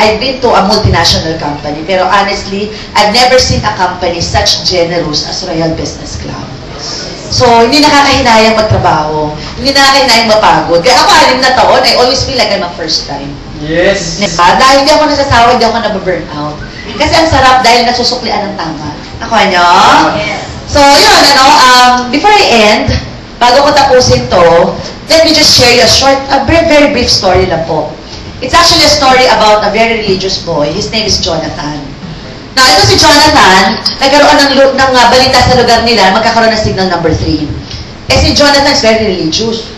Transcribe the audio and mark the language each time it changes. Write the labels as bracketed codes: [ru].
[en] I've been to a multinational company. Pero honestly, I've never seen a company such generous as Royal Business Club. [tl] So, hindi nakakahinayang magtrabaho. Hindi nakakahinayang mapagod. Kaya ako, 6 na taon, [en] I always feel like I'm a first time. Yes. [tl] Diba? Dahil hindi ako nasasawa, hindi ako nababurn out. Kasi ang sarap dahil nasusuklian ng tama. [en] Ako, ano? So, yun, before I end, [tl] bago ko tapusin to, [en] let me just share you a very, very brief story lang po. It's actually a story about a very religious boy. His name is Jonathan. [tl] Now, ito si Jonathan, nagkaroon ng balita sa lugar nila, magkakaroon ng signal number 3. [en] Eh si Jonathan is very religious.